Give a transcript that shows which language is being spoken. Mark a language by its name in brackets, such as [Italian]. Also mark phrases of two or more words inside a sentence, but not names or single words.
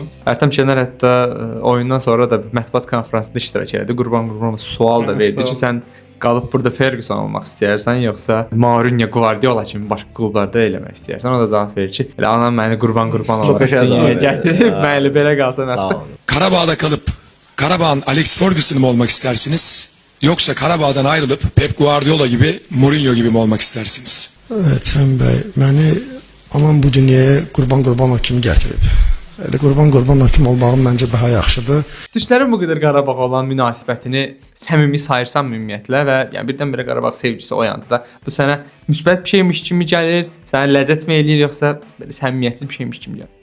[Azerbaijani] Ərtəm Şənər hətta oyundan sonra da mətbuat konfransında iştirak etdi. Qurban sual da verdi ki, sən qalıb burada Ferguson olmaq istəyirsən, yoxsa Mourinho, Guardiola kimi başqa klublarda eləmək istəyirsən? O da cavab verir ki, elə anam məni qurban olaraq dünyaya gətirib, mən elə belə qalsam artıq. [Turkish] Karabağ'da kalıp Karabağ'ın Alex Ferguson mu olmak istersiniz? Yoksa Karabağ'dan ayrılıp Pep Guardiola gibi, Mourinho gibi mi olmak istersiniz? [Azerbaijani] Ətəm bəy, məni anam bu dünyaya qurban kimi gətirib. Elə qurban kimi olmağım məncə daha yaxşıdır. Türklərin bu qədər Qarabağa olan münasibətini səmimi sayırsan ümumiyyətlə və yəni birdən-birə Qarabağ sevgisi oyandı da, bu sənə müsbət bir şeymiş kimi gəlir, sənə ləzzətmi eləyir yoxsa belə səmimiyyətsiz bir şeymiş kimi gəlir?